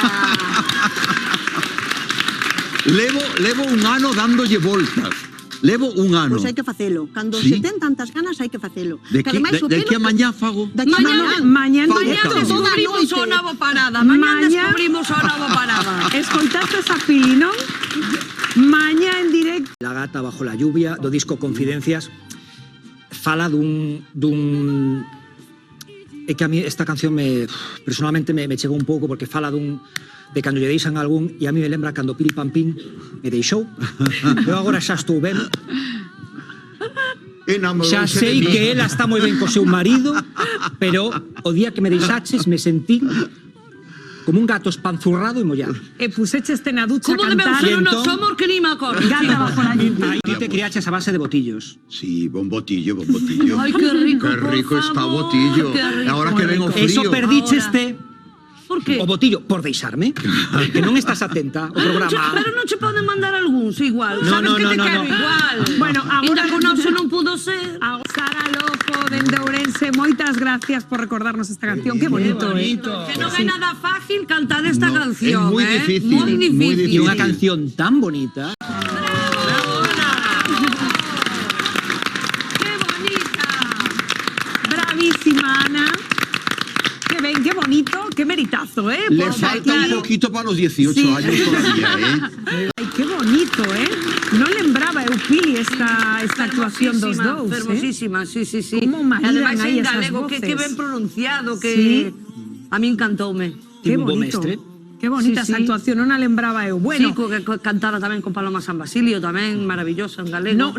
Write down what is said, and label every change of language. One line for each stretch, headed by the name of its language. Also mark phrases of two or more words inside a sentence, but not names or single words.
Galician: Levo un ano dándolle voltas. Levo un ano. Pois hai que facelo. Cando se ten tantas ganas hai que facelo. De que a mañá fago? Mañá descubrimos o novo Parada. Mañá descubrimos o novo Parada. Escoitaste a Pili, non? Mañá en directo. La gata bajo la lluvia, do disco Confidencias, fala dun... É que a mí esta canción personalmente me chegou un pouco porque fala de cando lle deixan algún, e a mí me lembra cando Pili Pampín me deixou. Eu agora xa estou ben. Xa sei que ela está moi ben co seu marido, pero o día que me deixaches
Spanish: me sentí como un gato espanzurrado y mollado.
Galician: Puseches na ducha Como a de meu cantar. ser unos somos que ni me acordo. Gata bajo la lluvia. Ahí te criaches a base de botillos. Sí, bombotillo, bombotillo.
Spanish: Ay, qué rico, Qué por rico está favor, botillo. qué rico. Ahora que vengo frío.
Galician: Eso perdicheste. Por qué? O botillo, por deixarme. Que non estás atenta ao programa. Pero non che poden mandar algúns igual. No, Sabes no, que no, te no, quero no. igual. Bueno, agora Ainda con oso non pudo ser. A Sara Lojo dende Ourense, moitas gracias por recordarnos esta canción. Qué bonito, Que non é nada fácil cantar esta No, canción,
Spanish: es muy difícil,
Galician: Moi difícil.
Spanish: muy difícil.
Galician: Y unha canción tan bonita.
Spanish: ¡Qué bonita! Bravísima, Ana.
Galician: Qué ben, qué bonito, qué meritazo, ¿eh?
Spanish: Le
Galician: Porque
Spanish: falta
Galician: aquí-
Spanish: un poquito para los 18 Sí. años todavía, ¿eh? Ay, qué bonito, ¿eh?
Galician: Non lembraba eu, Pili, esta actuación dos dous, Fermosísima, sí, sí, sí. Como E maridan ademais aí en esas galego, que voces. ben pronunciado, que Sí. a mí encantoume.
Spanish: Qué
Galician: Tivo un bo
Spanish: bonito.
Galician: mestre. Qué bonita esa actuación, non a lembraba eu. Bueno, Sí, que cantara tamén con Paloma San Basilio, tamén maravilloso en galego.